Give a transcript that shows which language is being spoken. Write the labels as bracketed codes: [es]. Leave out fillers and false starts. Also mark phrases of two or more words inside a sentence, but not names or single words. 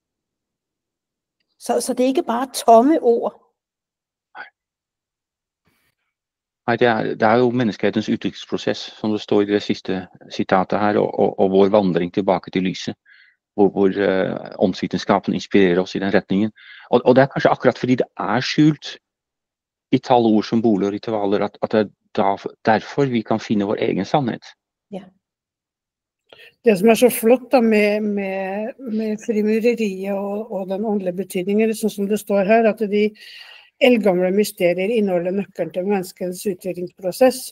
[da] Så det er ikke bare tomme ord. [no] Nej, det er jo menneskehetens utviklingsproces, som det står i det sidste citatet her, og vår vandring tilbage til lyset, hvor åndsvitenskapen inspirerer os i den retningen. Og det er kanskje akkurat fordi det er skjult i talord, symboler og ritualer, at det er derfor vi kan finne vår egen sannhet. Ja. Det som er så flott da med frimureriet og den åndelige betydningen, sånn som det står her, at de eldgamle mysterier inneholder nøkkelen til menneskens utviklingsprosess.